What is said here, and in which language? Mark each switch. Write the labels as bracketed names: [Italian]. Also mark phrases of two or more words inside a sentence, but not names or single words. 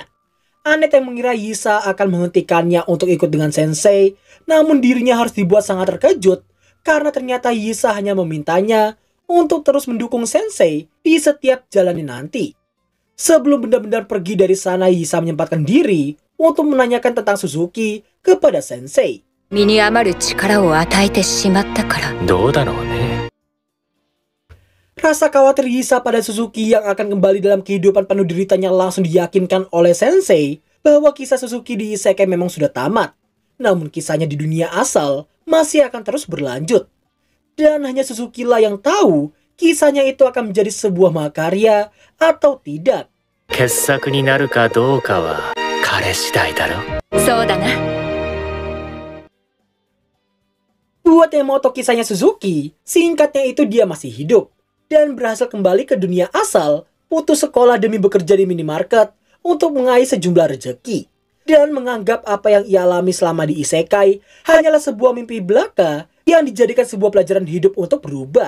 [Indonesian] Annette yang mengira Yisa akan menghentikannya untuk ikut dengan Sensei, namun dirinya harus dibuat sangat terkejut karena ternyata Yisa hanya memintanya untuk terus mendukung Sensei di setiap jalannya nanti. Sebelum benar-benar pergi dari sana, Yisa menyempatkan diri untuk menanyakan tentang Suzuki kepada Sensei. [Japanese] 身に余る力を与えてしまったから。どうだろうね。 [Indonesian] Rasa khawatir Yisa pada Suzuki yang akan kembali dalam kehidupan penuh deritanya langsung diyakinkan oleh Sensei bahwa kisah Suzuki di isekai memang sudah tamat. Namun kisahnya di dunia asal masih akan terus berlanjut. Dan hanya Suzuki lah yang tahu kisahnya itu akan menjadi sebuah mahakarya atau tidak. [Japanese] 傑作になるかどうかは彼次第だろ。そうだな。 [Indonesian] Buat yang mau tahu kisahnya Suzuki, singkatnya itu dia masih hidup dan berhasil kembali ke dunia asal, putus sekolah demi bekerja di minimarket untuk mengais sejumlah rejeki, dan menganggap apa yang ia alami selama di isekai hanyalah sebuah mimpi belaka yang dijadikan sebuah pelajaran hidup untuk berubah.